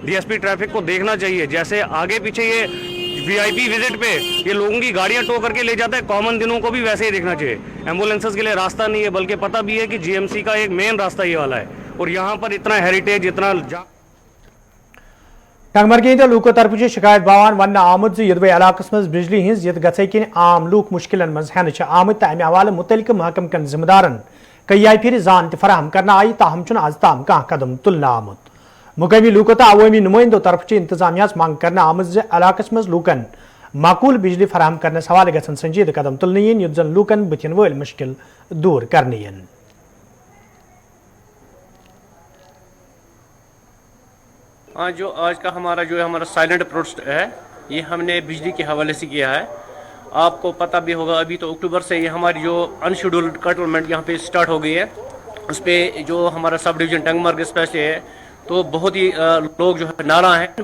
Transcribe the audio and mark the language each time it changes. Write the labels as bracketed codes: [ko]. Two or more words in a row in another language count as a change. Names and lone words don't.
[en] DSP traffic [ur] کو دیکھنا چاہیے، جیسے آگے پیچھے یہ [en] VIP visit [ur] پے یہ لوگوں کی گاڑیاں ٹو کر کے لے جاتا ہے، کامن دنوں کو بھی ویسے ہی دیکھنا چاہیے. ایمبولینسز کے لیے راستہ نہیں ہے، بلکہ پتا بھی ہے کہ جی ایم سی کا ایک مین راستہ یہ والا ہے اور یہاں پر اتنا ہیریٹیج اتنا [ks] टंगमर्ग लूकों तरफ शिकायत बावान वन आमुद यदवे इलाकस मज बिजली हिंज यत गसे किन आम लूक मुश्किलन मज हेन आमुद तो अमे हवाले मुतलिक महकम कन जिम्मेदारन कई फिर जान फराहम करना आई ताहम आज ताम कह कदम तुलना आमुद। मुकामी लूकों तो अवामी नुमाइंदों तरफ इंतजामिया मंग करना आमुद इलाकस मज लूकन माकूल बिजली फराहम करने हवाले गसन संजीद कदम तुलने युत जन लूकन बुथिन वोल मुश्किल दूर करने। [ur] ہاں، جو آج کا ہمارا [en] silent protest [ur] ہے یہ ہم نے بجلی کے حوالے سے کیا ہے. آپ کو پتا بھی ہوگا ابھی تو اکتوبر سے یہ ہماری جو [en] unscheduled curtailment [ur] یہاں پے اسٹارٹ ہو گئی ہے، اس پر جو ہمارا [en] sub division [ur] ٹنگمرگ اسپیشلی ہے تو بہت ہی لوگ جو ہے ناراض ہیں.